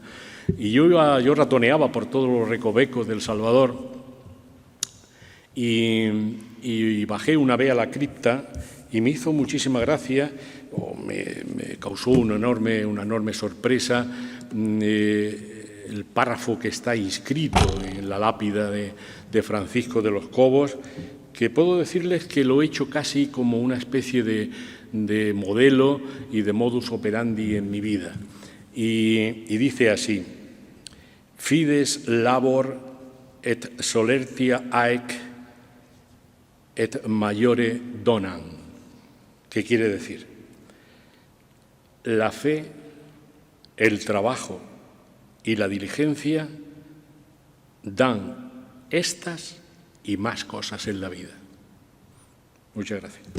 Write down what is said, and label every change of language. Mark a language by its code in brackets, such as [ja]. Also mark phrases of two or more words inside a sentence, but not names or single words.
[es] Y yo ratoneaba por todos los recovecos del Salvador y bajé una vez a la cripta y me hizo muchísima gracia, me causó una enorme sorpresa el párrafo que está inscrito en la lápida de Francisco de los Cobos, que puedo decirles que lo he hecho casi como una especie de modelo y de [la] modus operandi [es] en mi vida. Y dice así: [la] Fides labor et solertia haec et maiore donam. [es] ¿Qué quiere decir? La fe, el trabajo y la diligencia dan estas y más cosas en la vida. Muchas gracias.